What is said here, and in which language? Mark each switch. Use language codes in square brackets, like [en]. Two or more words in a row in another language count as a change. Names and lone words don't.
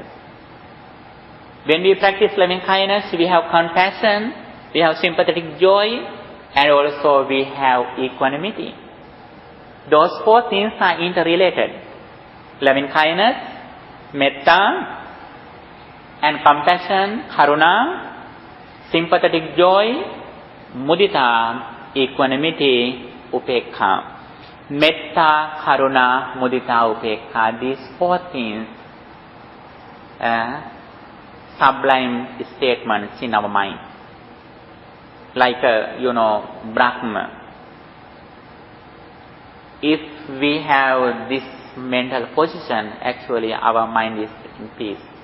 [en] When we practice loving kindness, we have compassion, we have sympathetic joy, and also we have equanimity. Those four things are interrelated. Loving kindness, metta, and compassion, karuna, sympathetic joy, mudita, equanimity, upekha. [pi] Metta, karuna, mudita, upekha. [en] These four things sublime statements in our mind. Like, Brahma. If we have this mental position, actually our mind is in peace.